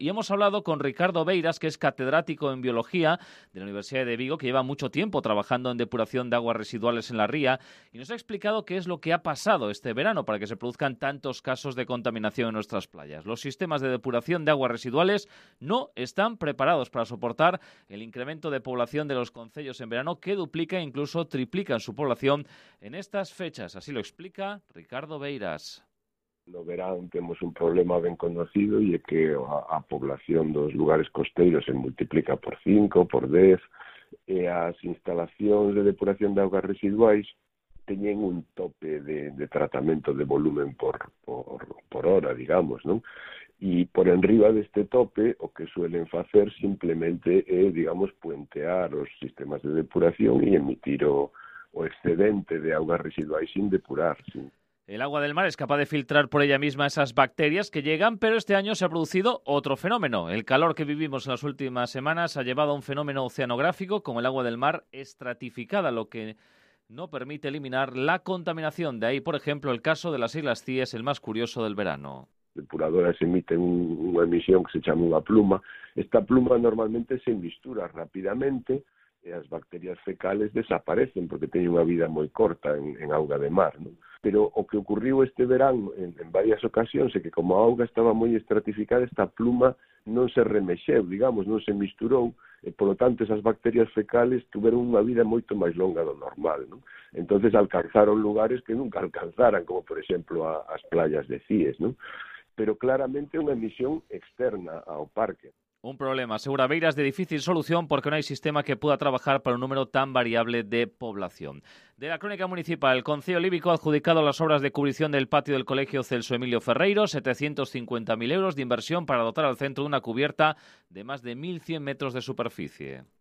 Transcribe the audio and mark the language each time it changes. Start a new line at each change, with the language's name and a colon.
Spanish: Y hemos hablado con Ricardo Beiras, que es catedrático en biología de la Universidad de Vigo, que lleva mucho tiempo trabajando en depuración de aguas residuales en la ría, y nos ha explicado qué es lo que ha pasado este verano para que se produzcan tantos casos de contaminación en nuestras playas. Los sistemas de depuración de aguas residuales no están preparados para soportar el incremento de población de los concellos en verano, que duplica e incluso triplica en su población en estas fechas. Así lo explica Ricardo Beiras.
Galician: No verán, tenemos un problema ben conocido, y é que a población dos lugares costeiros se multiplica por 5, por 10, e as instalacións de depuración de augas residuais teñen un tope de tratamento de volumen por hora, digamos, non? E por enriba deste tope, o que suelen facer simplemente é, digamos, puentear os sistemas de depuración e emitir o excedente de augas residuais sin depurar. Sí.
Spanish: El agua del mar es capaz de filtrar por ella misma esas bacterias que llegan, pero este año se ha producido otro fenómeno. El calor que vivimos en las últimas semanas ha llevado a un fenómeno oceanográfico como el agua del mar estratificada, lo que no permite eliminar la contaminación. De ahí, por ejemplo, el caso de las Islas Cíes, el más curioso del verano.
Galician: Depuradoras emiten unha emisión que se chama unha pluma. Esta pluma normalmente se mistura rapidamente e as bacterias fecales desaparecen porque teñen unha vida moi corta en auga de mar, ¿no? Pero o que ocurriu este verán en varias ocasións é que, como a auga estaba moi estratificada, esta pluma non se remexeu, digamos, non se misturou, e polo tanto esas bacterias fecales tuveron unha vida moito máis longa do normal, ¿no? Entonces alcanzaron lugares que nunca alcanzaran, como por exemplo as playas de Cíes, ¿no? Pero claramente unha emisión externa ao parque.
Spanish: Un problema, asegura Beiras, de difícil solución porque no hay sistema que pueda trabajar para un número tan variable de población. De la crónica municipal, el Concello Lívico ha adjudicado las obras de cubrición del patio del Colegio Celso Emilio Ferreiro, 750.000 euros de inversión para dotar al centro de una cubierta de más de 1.100 metros de superficie.